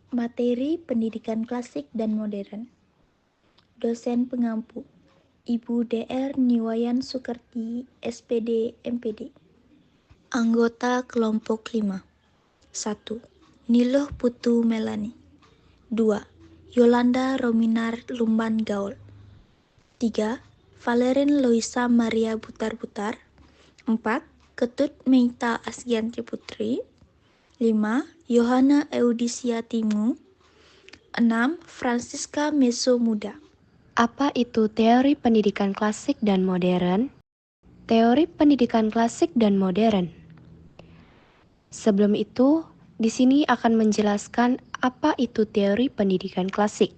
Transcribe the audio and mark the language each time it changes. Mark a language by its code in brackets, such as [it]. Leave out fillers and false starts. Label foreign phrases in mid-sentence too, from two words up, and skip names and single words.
[id] Materi pendidikan klasik dan modern. Dosen pengampu, Ibu Dr. Niwayan Sukerti, SPD, MPD. Anggota kelompok 5. 1. Niluh Putu Melani. 2. Yolanda Rominar Lumban Gaul. 3. Valerin Loisa Maria Butar-Butar. 4. Ketut Meita Asgiantri Putri. 5. Yohana Eudisia Timu. 6. Francisca Meso Muda. Apa itu teori pendidikan klasik dan modern? Teori pendidikan klasik dan modern. Sebelum itu, di sini akan menjelaskan apa itu teori pendidikan klasik.